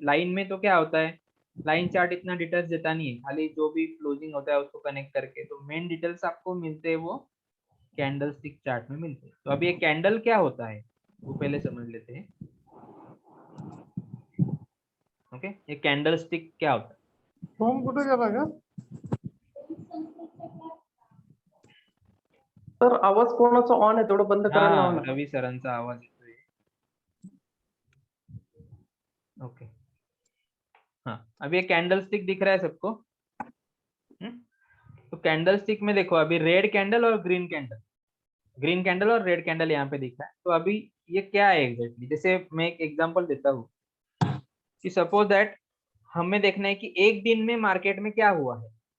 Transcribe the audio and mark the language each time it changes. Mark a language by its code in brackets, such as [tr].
[hi] Line में तो क्या होता है, लाइन चार्ट इतना डिटेल्स देता नहीं है, खाली जो भी क्लोजिंग होता है उसको कनेक्ट करके, तो मेन डिटेल्स आपको मिलते हैं वो कैंडलस्टिक चार्ट में मिलते हैं। तो अभी ये कैंडल क्या होता है वो पहले समझ लेते हैं। ओके, ये कैंडलस्टिक क्या होता है। [mr] फॉर्म कुठे गेला का? सर आवाज कोणाचा ऑन आहे तेवढं बंद करायला लावा [hi] हाँ, ना. [mr] रवि सरांचा आवाज येतोय। [hi] ओके, हाँ, अभी ये कैंडलस्टिक दिख रहा है सबको। तो कैंडलस्टिक में देखो, अभी रेड कैंडल और ग्रीन कैंडल, ग्रीन कैंडल और रेड कैंडल यहाँ पे दिख रहा है। तो अभी ये क्या है एग्जैक्टली, जैसे मैं एक एग्जांपल देता हूँ कि [en] suppose that [hi] हमें देखना है कि एक दिन में मार्केट में क्या हुआ है।